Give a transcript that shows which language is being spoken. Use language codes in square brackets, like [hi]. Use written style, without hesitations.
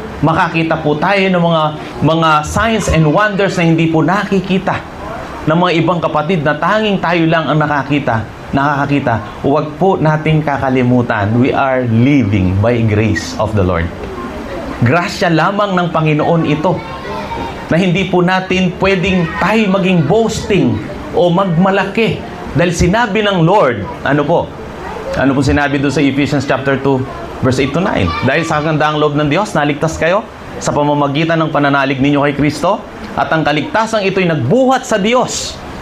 [tl] Makakita po tayo ng mga [en] signs and wonders [tl] na hindi po nakikita ng mga ibang kapatid na tanging tayo lang ang nakakakita. Huwag po nating kakalimutan, [en] we are living by grace of the Lord. [tl] Grasya lamang ng Panginoon ito na hindi po natin pwedeng tayo maging boasting o magmalaki dahil sinabi ng Lord, ano po sinabi doon sa Ephesians chapter 2 verse 8 to 9, dahil sa kagandahang loob ng Diyos naligtas kayo sa pamamagitan ng pananalig ninyo kay Kristo at ang kaligtasang ito'y nagbuhat sa Diyos.